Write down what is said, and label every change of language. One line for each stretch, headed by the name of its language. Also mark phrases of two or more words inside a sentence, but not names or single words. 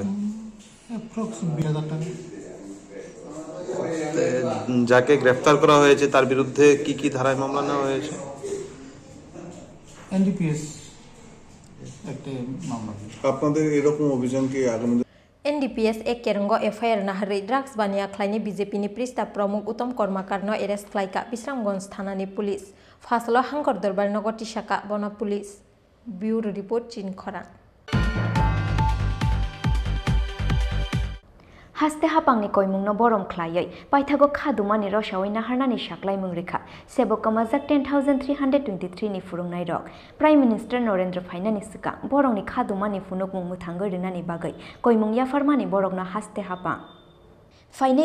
Bangla: অ্যাপ্রক্স 20,000 টাকা। যাকে গ্রেফতার করা হয়েছে তার বিরুদ্ধে কি কি ধারায় মামলা নেওয়া হয়েছে? NDPS একটা মামলা। আপনাদের এরকম অভিযান কি আগামী
Kok Borok: NDPS एक केरंगो FIR नाहरै ड्राग्स बानिया ख्लाइनि BJP नि प्रिस्ता प्रमुख उत्तम कर्मकारनो एरेस्ट ख्लाइका बिश्रामगंज थानानि पुलिस फासलो हांगर दरबार नगर टिसाका बना
English: police bureau report
Kok Borok: चिन खरा हास्ते हापांनि कयमुंनो बरम ख्लायै पाइथागो खादुमानि रसावै नाहारनानि साक्लाय मुंरेखा सेबकमाजाक 10,323 नि फुरुंनाय रक
English: prime minister
Kok Borok: नरेंद्र फाइनानि सिगां बरंनि खादुमानि फुनुक मुं मुथांगो रिनानि बागै कयमुं याफारमानि बरकनो हास्ते हापां फाइने